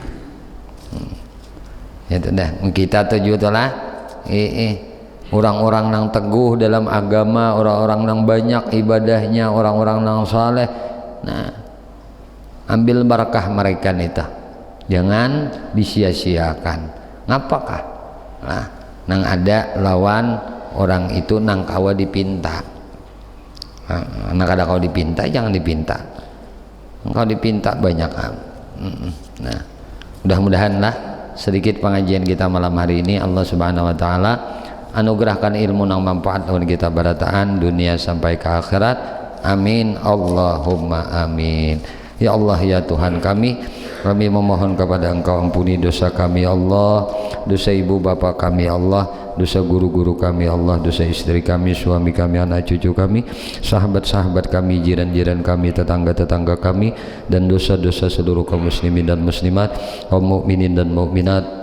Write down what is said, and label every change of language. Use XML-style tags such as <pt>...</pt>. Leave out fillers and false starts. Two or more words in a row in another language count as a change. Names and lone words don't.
<bjn>Itu dah kita tujuh lah. Orang-orang yang teguh dalam agama, orang-orang yang banyak ibadahnya, orang-orang yang saleh. Ambil barakah mereka itu, jangan disia-siakan. Ngapakah? Nang ada lawan orang itu nang kawa dipinta. Nang ada kau dipinta, jangan dipinta. Engkau dipinta banyak. Mudah-mudahan sedikit pengajian kita malam hari ini</bjn> <ar>الله سبحانه وتعالى</ar> <bjn>anugerahkan ilmu nang manfaat untuk kita barataan dunia sampai ke akhirat.</bjn> <ar>آمين اللهم آمين.</ar> <bjn>Ya Allah ya Tuhan kami memohon kepada Engkau ampuni dosa kami Allah, dosa ibu bapa kami Allah, dosa guru-guru kami Allah, dosa istri kami, suami kami, anak cucu kami, sahabat-sahabat kami, jiran-jiran kami, tetangga-tetangga kami, dan dosa-dosa seluruh kaum muslimin dan muslimat, kaum mukminin dan mukminat.</bjn>